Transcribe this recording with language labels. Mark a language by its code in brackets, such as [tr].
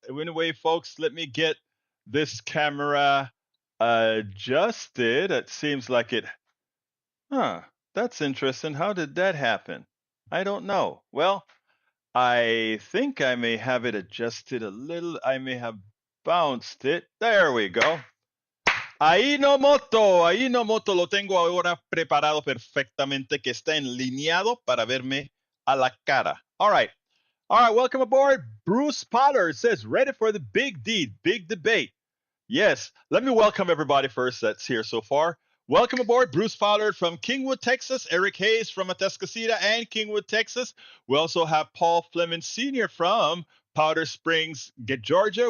[en] Anyway, folks, let me get this camera adjusted. It seems like it. That's interesting. How did that happen? I don't know. Well, I think I may have it adjusted a little. I may have bounced it. There we go. [es] Ahí no moto, lo tengo ahora preparado perfectamente, que está enlineado para verme a la cara. [en] All right, welcome aboard. Bruce Pollard says, ready for the big deed, big debate. Yes, let me welcome everybody first that's here so far. Welcome aboard, Bruce Pollard from Kingwood, Texas, Eric Hayes from Atascocita and Kingwood, Texas. We also have Paul Fleming Sr. from Powder Springs, Georgia.